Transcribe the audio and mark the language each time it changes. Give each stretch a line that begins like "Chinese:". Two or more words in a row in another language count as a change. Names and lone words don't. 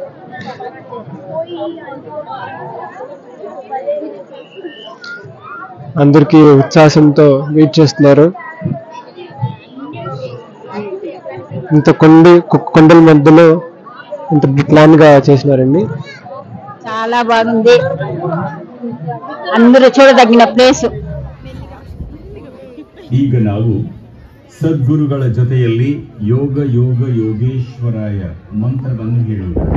Telugu: అందరికీ ఉత్సాహంతో వెయిట్ చేస్తున్నారు. ఇంత కొండల మధ్యలో ఇంత ప్లాన్ గా చేసినారండి. చాలా బాగుంది, అందరూ చూడదగిన ప్లేస్.
Kannada: ಈಗ ನಾವು ಸದ್ಗುರುಗಳ ಜೊತೆಯಲ್ಲಿ
Sanskrit: ಯೋಗ ಯೋಗ ಯೋಗೇಶ್ವರಾಯ
Kannada: ಮಂತ್ರವನ್ನು ಹೇಳುವುದು.